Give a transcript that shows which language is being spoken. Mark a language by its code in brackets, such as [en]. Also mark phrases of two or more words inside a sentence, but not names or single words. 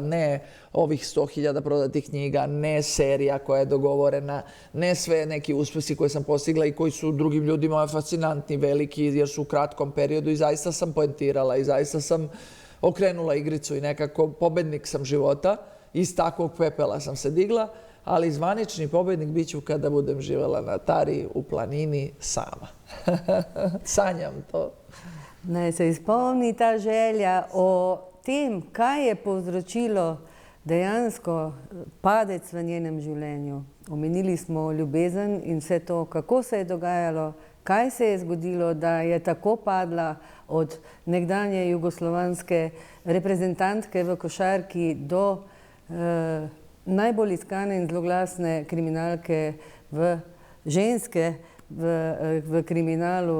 [sr] Ne ovih 100.000 prodatih knjiga, ne serija koja je dogovorena, ne sve neki uspesi koje sam postigla i koji su drugim ljudima fascinantni, veliki, jer su u kratkom periodu i zaista sam poentirala i zaista sam okrenula igricu i nekako pobednik sam života. Iz takvog pepela sam se digla, ali zvanični pobednik bit ću kada budem živjela na Tari, u planini, sama. Sanjam to. [sl] Naj se izpolni ta želja o tem, kaj je povzročilo dejansko padec v njenem življenju. Omenili smo ljubezen in vse to, kako se je dogajalo, kaj se je zgodilo, da je tako padla od nekdanje jugoslovanske reprezentantke v košarki do najbolj iskane in zloglasne kriminalke ženske v kriminalu.